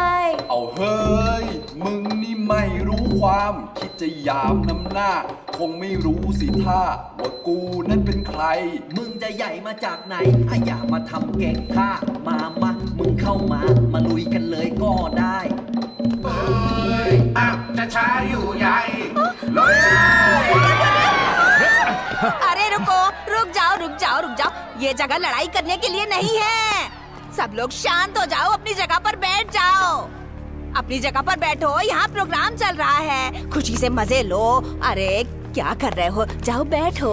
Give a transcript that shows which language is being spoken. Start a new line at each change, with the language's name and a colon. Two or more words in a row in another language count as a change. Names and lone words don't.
Thai: เอาเฮ้ย มึงนี่ไม่รู้ความคิดจะยามน้ำหน้า คงไม่รู้สิท่าว่ากูนั้นเป็นใคร มึงจะใหญ่มาจากไหนอย่ามาทำเก่งข้ามามึงเข้ามาลุยกันเลยก็ได้ เอ้ยอ่ะจะช้าอยู่ใหญ่เลย
Hindi: अरे रुको रुक जाओ ये जगह लड़ाई करने के लिए नहीं है। सब लोग शांत हो जाओ, अपनी जगह पर बैठ जाओ। अपनी जगह पर बैठो, यहाँ प्रोग्राम चल रहा है, खुशी से मजे लो। अरे क्या कर रहे हो, जाओ बैठो।